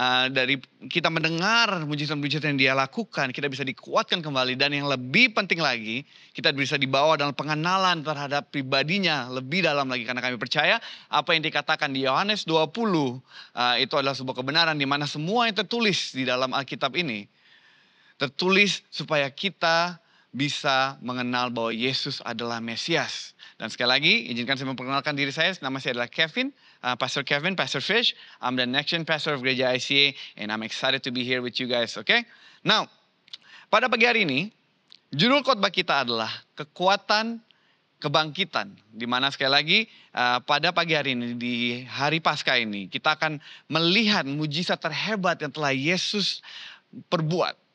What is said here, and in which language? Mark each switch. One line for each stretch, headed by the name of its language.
Indonesian: dari kita mendengar mujizat-mujizat yang dia lakukan, kita bisa dikuatkan kembali, dan yang lebih penting lagi, kita bisa dibawa dalam pengenalan terhadap pribadinya lebih dalam lagi, karena kami percaya apa yang dikatakan di Yohanes 20 itu adalah sebuah kebenaran, di mana semua yang tertulis di dalam Alkitab ini tertulis supaya kita bisa mengenal bahwa Yesus adalah Mesias. Dan sekali lagi, izinkan saya memperkenalkan diri saya. Nama saya adalah Kevin, Pastor Kevin, Pastor Fish.
English: I'm the next gen pastor of Gereja ICA, and I'm excited to be here with you guys, okay?
Indonesian: Now, pada pagi hari ini, judul khotbah kita adalah kekuatan kebangkitan. Di mana sekali lagi, pada pagi hari ini, di hari Paskah ini, kita akan melihat mujizat terhebat yang telah Yesus perbuat.